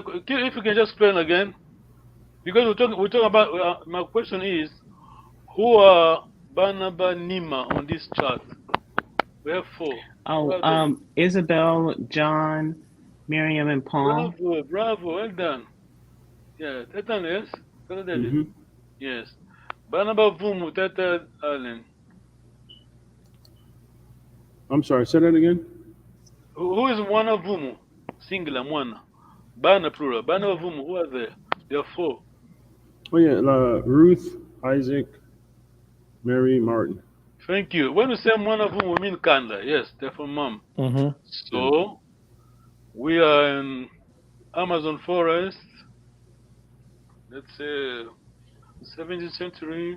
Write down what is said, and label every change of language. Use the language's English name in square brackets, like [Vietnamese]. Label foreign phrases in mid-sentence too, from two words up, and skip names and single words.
[English] If you can just explain again, because we're talking about. My question is, who are [Kongo] Bana Ba Nima [English] on this chart? We have four. Who Oh, are they? Isabel, John, Miriam, and Paul. Bravo, well done. Yeah, Tata, yes. Tata David. Hmm. Yes. [Kongo] Bana Ba Vumu, [English] Tata Allen. I'm sorry. Say that again. Who is [Kongo] Mwana Vumu? [English] Singular, Mwana. Bana plural. [Kongo] Bana Ba Vumu, [English] who are there? There are four. Oh yeah, Ruth, Isaac, Mary, Martin. Thank you. When we say [Kongo] Mwana Vumu, [English] we mean Kanda. Yes, they're from mom. Mm-hmm. So, we are in Amazon forest. Let's say 17th century.